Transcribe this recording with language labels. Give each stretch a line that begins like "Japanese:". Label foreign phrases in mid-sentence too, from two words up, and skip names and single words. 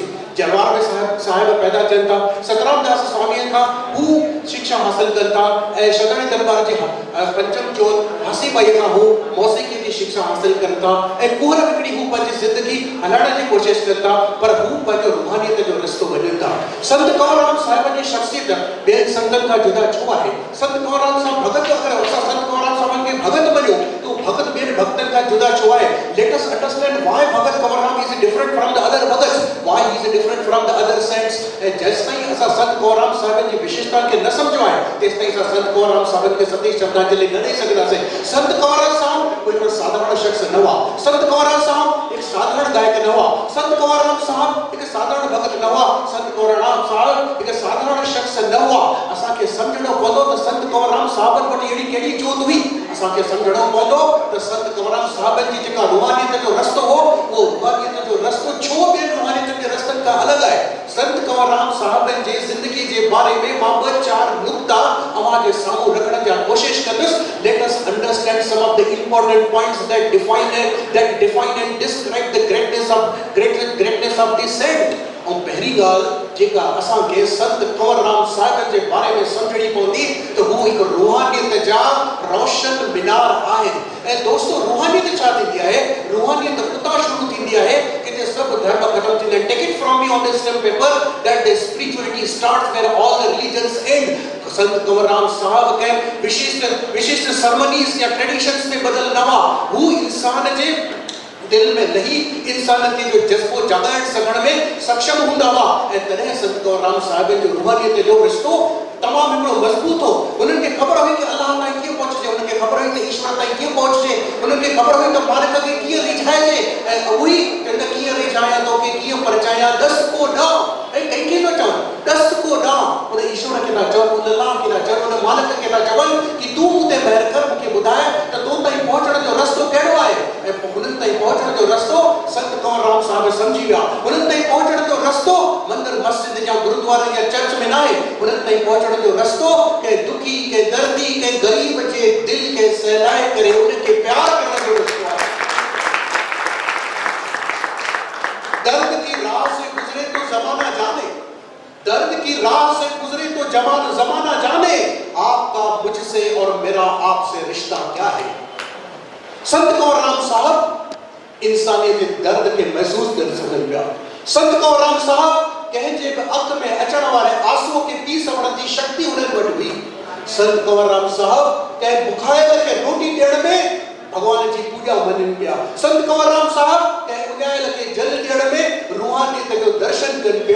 Sindhi: जलवार में साहिब पैदा थियनि था, सतराम दास स्वामी खां हू शिक्षा हासिल कनि था ऐं शदाणी दरबार जे पंचम चोर हसीबाई खां हू मौसीक़ी जी शिक्षा हासिल कनि था ऐं कुहर विकिणी हू पंहिंजी ज़िंदगी हलाइण जी कोशिशि कनि था, पर हू पंहिंजो रूहानियत जो रस्तो वञनि था। संत कंवरराम साहिब जी शख्सियत ॿियनि संतनि खां जुदा छो आहे? संत कंवरराम साहिब भगत, अगरि असां संत कंवरराम साहिब खे भगत मञूं तो भगत ॿियनि भक्तनि खां जुदा छो आहे?
English: Let us understand why Bhagat Kawaram is different from the other Bhagats, why he is different from the other saints।
Sindhi: जैसे ताईं असां संत कंवरराम साहिब जी विशेषता खे न समझो आहे तेसि ताईं असां संत कंवरराम साहिब खे सती श्रद्धांजलि न ॾेई सघंदासीं। संत कंवरराम साहिब कोई साधारण शख्स न हुआ। संत कंवरराम साहिब एक साधारण गायक न हुआ। संत कंवरराम साहिब एक साधारण भगत न हुआ। संत कंवरराम साहिब एक साधारण शख्स न हुआ। असांखे समझणो पवंदो त संत कंवरराम साहिब वटि अहिड़ी कहिड़ी जोत हुई। असांखे समझणो पवंदो त संत कंवरराम साहिब जी जेका रूहानियत जो रस्तो हो, वो रूहानियत जो रस्तो छो ॿियनि रूहानियत जे रस्तनि खां अलॻि आहे। संत कंवरराम साहिब जी ज़िंदगी जे बारे में मां 2-4 नुक्ता अवां जे साम्हूं रखण जी कोशिश कंदुसि।
English: Let us understand some of the important points that define and describe the greatness of the saint।
Sindhi: और पहली ॻाल्हि जेका असांखे संत कंवरराम साहिब जे बारे में समझणी पवंदी त हू हिकु रूहानियत जा रोशन मीनार आहिनि। ऐं दोस्तों, रूहानियत छा थींदी आहे? रूहानियत उतां शुरू थींदी आहे किथे सभु धर्म ख़तम थींदा आहिनि।
English: take it from me on this paper that the spirituality starts where all the religions end.
Sindhi: संत कंवरराम साहिब के विशिष्ट सर्मनीज या ट्रेडिशंस में बदल न हुआ। हू इंसान जे दिल में लही इंसान के जो जज्बो जगाइण सघण में सक्षम हूंदा हुआ ऐं तॾहिं संत कंवरराम साहिब जो रूहानियत जो रिश्तो तमामु हिकिड़ो मज़बूत हो। उन्हनि खे ख़बर हुई कि अल्लाह ताईं कीअं पहुचजे, उन्हनि खे ख़बर हुई त ईश्वर ताईं कीअं पहुचजे, उन्हनि खे ख़बर हुई त मालिक खे कीअं रिझाइजे ऐं उही चवंदा कीअं रिझायां तोखे कीअं परचायां, दस को ॾांहुं। ऐं कंहिंखे थो चवनि दस को ॾांहुं? उन ईश्वर खे था चवनि, उन अल्लाह खे था चवनि, उन मालिक खे था चवनि कि तूं मूं ते महिर कर, मूंखे ॿुधाए त तो ताईं पहुचण जो रस्तो कहिड़ो आहे। ऐं हुननि ताईं पहुचण जो रस्तो संत कंवरराम साहिब पिया उन्हनि ताईं पहुचण जो रस्तो मंदिर मस्जिद या गुरुद्वारे या चर्च में ना है उन्हनि ताईं पहुचण जो रस्तो के दुखी के दर्दी के गरीब जे दिल के सहलाए करे उनके प्यार करण जो रस्तो है।
Hindi: दर्द की राह से गुजरे तो जमाना जाने, दर्द की राह से गुजरे तो जमाना जाने आपका मुझसे और मेरा आपसे रिश्ता क्या है।
Sindhi: संत कंवरराम साहब इंसानियत के दर्द के महसूस कर सकन पिया। संत कंवरराम साहब कंहिंजे बि अख में अचण वारे आंसूअ खे पी सघण जी शक्ति उन्हनि वटि हुई। संत कंवरराम साहब कंहिं बुखायल खे रोटी ॾियण में भगवान जी पूजा मञनि पिया। संत कंवरराम साहब कंहिं उॼायल खे जल ॾियण में रूहानियत जो दर्शन कनि पिया।